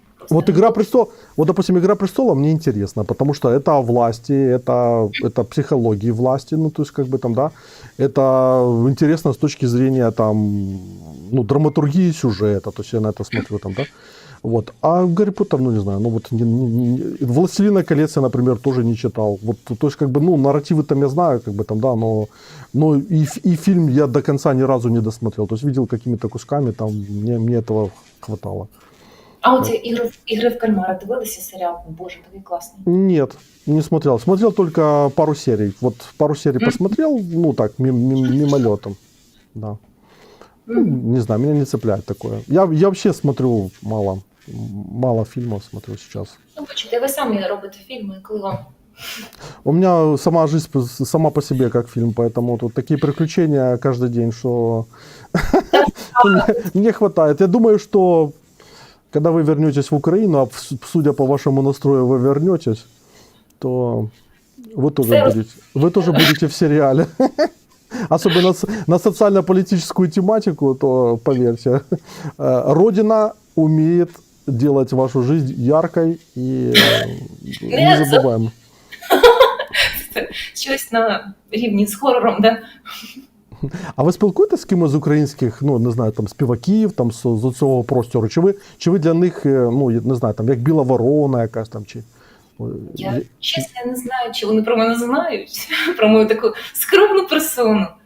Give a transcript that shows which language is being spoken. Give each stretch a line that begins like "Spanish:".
Russian: Вот «Игра престолов», вот, допустим, «Игра престолов» мне интересно, потому что это о власти, это психологии власти, ну, то есть, как бы там, да, это интересно с точки зрения, там, ну, драматургии сюжета, то есть я на это смотрю, там, да, вот. А «Гарри Поттер», ну, не знаю, ну, вот, «Властелина колец» я, например, тоже не читал, вот, то есть, как бы, ну, нарративы там я знаю, как бы, там, да, но и фильм я до конца ни разу не досмотрел, то есть, видел какими-то кусками, там, мне этого хватало.
Ukrainian: А оці ігри в кальмара дивилися серіал? Боже, такий класний.
Russian: Нет, не смотрел. Смотрел только пару серий. Вот пару серий посмотрел, ну так, мимолетом. Да. Ну, не знаю, меня не цепляет такое. Я вообще смотрю мало фильмов смотрю сейчас.
Ukrainian: Ну, бачите, ви самі робите фільми, коли вам
Russian: У меня сама жизнь сама по себе как фильм, поэтому тут такие приключения каждый день, что мне хватает. Я думаю, что когда вы вернетесь в Украину, а судя по вашему настрою, вы вернетесь, то вы тоже будете в сериале. Особенно на социально-политическую тематику, то поверьте, Родина умеет делать вашу жизнь яркой и незабываемой.
Ukrainian: Це щось на рівні з хорором, да? А ви спілкуєтесь з кимось з українських, ну не знаю, там співаків, там з цього простору? Чи ви для них, ну не знаю, там як біла ворона якась там чи? Я чесно не знаю, чи вони про мене знають, про мою таку скромну персону.